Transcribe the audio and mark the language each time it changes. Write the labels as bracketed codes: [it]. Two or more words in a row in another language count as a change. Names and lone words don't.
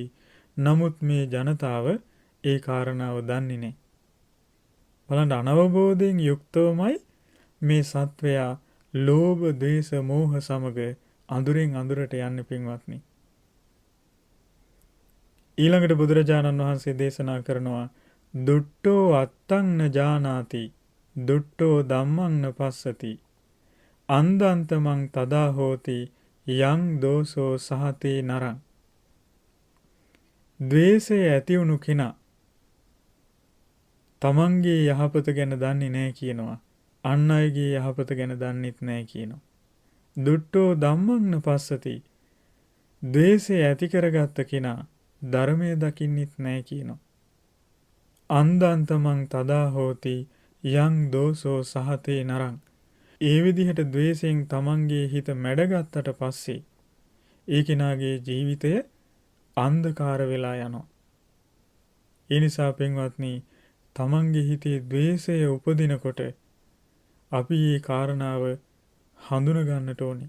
[si] නමුත් මේ ජනතාව ඒ කාරණාව දන්නේ නැහැ. බලන්න අනවබෝධයෙන් යුක්තවමයි මේ සත්වයා ලෝභ, ද්වේෂ, මෝහ සමග අඳුරෙන් අඳුරට යන්නේ පින්වත්නි. ඊළඟට බුදුරජාණන් වහන්සේ දේශනා කරනවා [pi] දුට්ඨෝ අත්තං න ජානාති දුට්ඨෝ ධම්මං න පස්සති අන්දන්තමං තදා හෝති යං දෝසෝ සහතේ නරං. [si] ද්වේෂය ඇති වුණු කෙනා තමන්ගේ යහපත ගැන දන්නේ නැහැ කියනවා. අන් අයගේ යහපත ගැන දන්නෙත් නැහැ කියනවා. [pi] දුට්ඨෝ ධම්මං න පස්සති. [si] ද්වේෂය ඇති කරගත්ත කෙනා ධර්මය දකින්නෙත් නැහැ කියනවා. [pi] අන්දන්තමං තදා හෝති යං දෝසෝ සහතේ නරං. [si] ඒ විදිහට ද්වේෂයෙන් තමන්ගේ හිත මැඩගත්තට පස්සේ ඒ කෙනාගේ ජීවිතය අන්ධකාර වෙලා යනවා. ඒ නිසා පින්වත්නි තමන්ගේ හිතේ ද්වේෂය උපදිනකොට අපි මේ කාරණාව හඳුන ගන්නට ඕනේ.